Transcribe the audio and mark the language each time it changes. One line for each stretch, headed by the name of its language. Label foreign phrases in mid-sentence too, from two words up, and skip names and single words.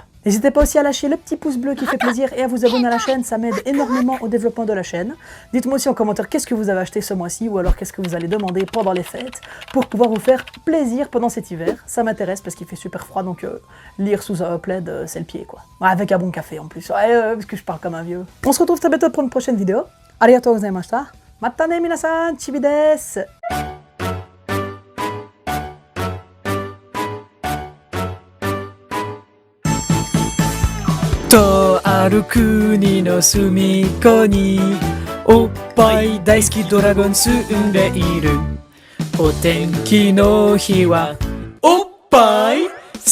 French: N'hésitez pas aussi à lâcher le petit pouce bleu qui fait plaisir et à vous abonner à la chaîne, ça m'aide énormément au développement de la chaîne. Dites-moi aussi en commentaire qu'est-ce que vous avez acheté ce mois-ci, ou alors qu'est-ce que vous allez demander pendant les fêtes, pour pouvoir vous faire plaisir pendant cet hiver. Ça m'intéresse parce qu'il fait super froid, donc lire sous un plaid, c'est le pied quoi. Ouais, avec un bon café en plus, parce que je parle comme un vieux. On se retrouve très bientôt pour une prochaine vidéo.
Japanese: ありがとうございました。またね皆さん、ちびです. とある国の隅っこにおっぱい大好きドラゴン住んでいるお天気の日はおっぱい